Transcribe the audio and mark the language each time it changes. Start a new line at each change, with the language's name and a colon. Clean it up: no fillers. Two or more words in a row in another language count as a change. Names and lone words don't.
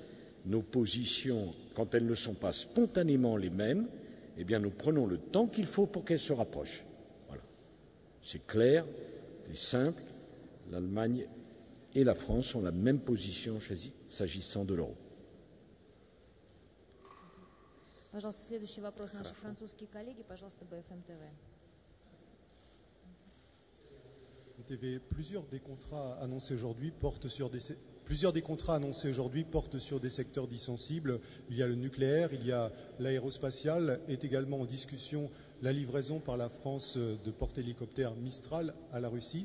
French: Nos positions, quand elles ne sont pas spontanément les mêmes, eh bien nous prenons le temps qu'il faut pour qu'elles se rapprochent. Voilà. C'est clair, c'est simple. L'Allemagne et la France ont la même position s'agissant de l'euro.
Russian: Пожалуйста, следующий вопрос наши французские коллеги, пожалуйста, BFM TV.
French: Plusieurs des contrats annoncés aujourd'hui portent sur des secteurs dits sensibles. Il y a le nucléaire, il y a l'aérospatial, est également en discussion la livraison par la France de porte-hélicoptères Mistral à la Russie.